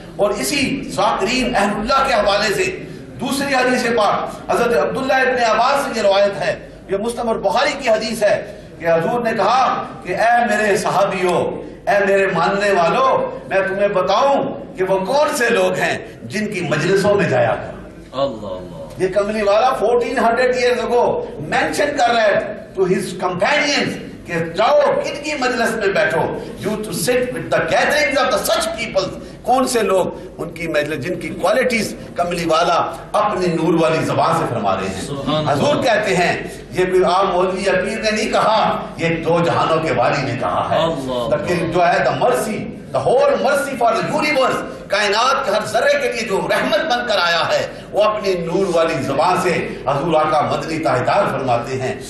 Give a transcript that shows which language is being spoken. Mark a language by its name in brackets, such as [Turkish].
[Urdu] اور اسی ذاکرین اہل اللہ کے حوالے سے دوسری حدیث پاک حضرت عبداللہ ابن عباس سے یہ روایت ہے، یہ مسلم اور بخاری کی حدیث ہے کہ حضور نے کہا کہ اے میرے صحابیوں، اے میرے ماننے والوں، میں تمہیں بتاؤں کہ وہ کون سے لوگ ہیں جن کی مجلسوں میں جایا کرو. اللہ اللہ. یہ کملی والا [English] 1400 years ago [Urdu] مینشن کر رہا ہے [English] to his companions [Urdu] کہ جاؤ کن کی مجلس میں بیٹھو. [English] You to sit with the gatherings of the such people. [Urdu] کون سے لوگ ان کی مجلس جن کی کوالٹیز کملی والا اپنی نور والی زبان سے فرما رہے ہیں. حضور کہتے ہیں یہ کوئی عام مولوی یا پیر نے نہیں کہا، یہ دو جہانوں کے والی نے کہا ہے. جو ہے [English] the mercy, the whole mercy for the universe, [Urdu] کائنات کے ہر ذرے کے لیے جو رحمت بن کر آیا ہے، وہ اپنی نور والی زبان سے حضور آقا مدنی تاجدار فرماتے ہیں.